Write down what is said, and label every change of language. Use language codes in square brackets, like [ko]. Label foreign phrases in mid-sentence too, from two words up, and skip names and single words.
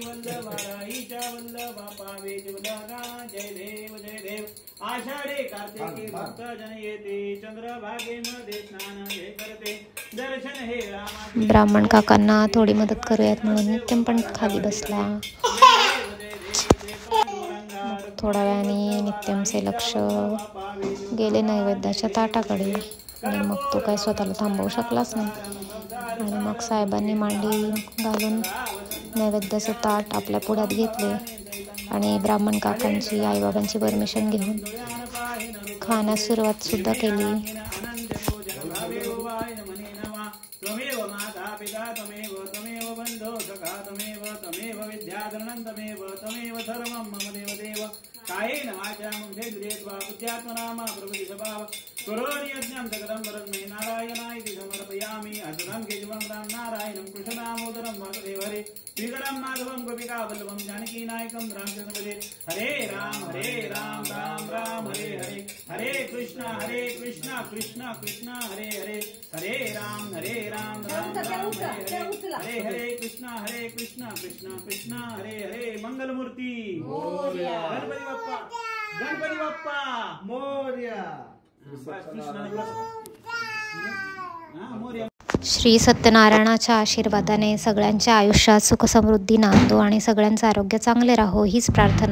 [mr] वल्लभाईच्या वल्लभा पावे जीवदागा जय देव आषाढे कार्तिके भक्त जन येते चंद्रभागेमध्ये स्नान हे करते दर्शन हे रामा। ब्राह्मण काकांना थोडी मदत करूयात म्हणून नित्यम पण खाली बसला। थोड्या वेळाने नित्यमचे लक्ष गेले नैवेद्याच्या ताटाकडे आणि मग तो काय स्वतःला थांबवू शकलाच नाही आणि मग साहेबांनी मांडी घालून नैवेद्याचं ताट आपल्या पुढ्यात घेतले आणि ब्राह्मण काकांची आईबाबांची परमिशन घेऊन खाण्यास सुरुवात सुद्धा केली। [sa] कायेन वाचा मुखेन्द्रियेत्वा बुद्ध्यात्मनामा प्रभृति स्वभाव करोमि यज्ञं जगदं परस्मै नारायणाय समर्पयामि। अजुनं केशवं राम नारायणं कृष्णदामोदरं वासुदेव हरे श्रीधरं माधवं गोपिका वल्लभं जानकीनायकं रामचन्द्रपदे। हरे राम राम राम हरे हरे हरे कृष्ण कृष्ण कृष्ण हरे हरे हरे राम राम राम हरे हरे कृष्ण कृष्ण कृष्ण हरे हरे। [mr] मंगलमूर्ती गणपती बाप्पा मोरया। श्री सत्यनारायणाच्या आशीर्वादाने सगळ्यांच्या आयुष्यात सुख समृद्धी नांदो आणि सगळ्यांचं आरोग्य चांगले राहो हीच प्रार्थना।